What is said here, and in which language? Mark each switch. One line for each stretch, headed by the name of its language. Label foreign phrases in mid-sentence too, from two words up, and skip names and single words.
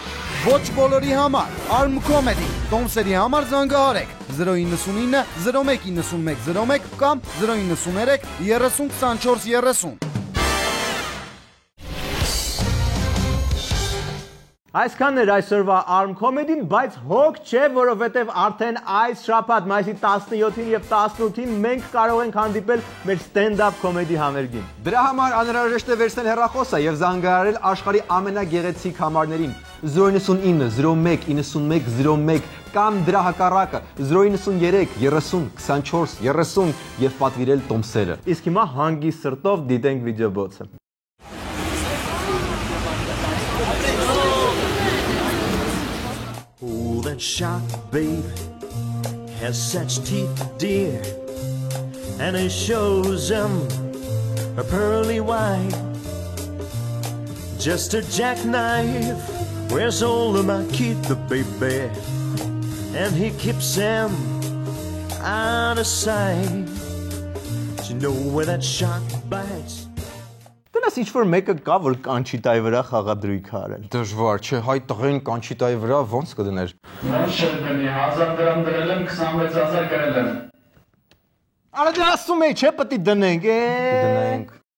Armenian: Ոչ բոլորի համար, Arm Comedy, տոմսերի համար զանգահարեք 099 0191 01 կամ 093 30 24 30։ Այսքանն էր այսօրվա Arm Comedy-ն, բայց հոգ չէ, որովհետև արդեն այս շաբաթ մայիսի 17-ին եւ 18-ին մենք կարող ենք հանդիպել մեր
English: stand-up comedy
Armenian: համերգին։ Դրա համար անհրաժեշտ է վերցնել հեռախոսը եւ զանգահարել աշխարհի ամենագեղեցիկ համարներին 099 01 91 01 կամ դրա հակառակը 093 30 24 30 եւ պատվիրել տոմսերը։ Իսկ հիմա հանգիստ սրտով դիտենք վիդեոբոցը։
English: Oh, that shark, babe, has such teeth, dear, and it shows them a pearly white. Just a jackknife, where's all of my kid, the baby, and he keeps them out of sight. You know where that shark bites.
Armenian: Դրանց ինչ-որ մեկը կա, որ կանչիտայի վրա խաղադրույք արել։ Դժվար չէ, հայ տղեն կանչիտայի վրա ոնց կդներ։ Ոնց չդնի, 1000 դրամ դրել եմ, 26000 գրել եմ։ Արա դե ասում էի, չէ՞ պետք է դնենք։ Դնենք։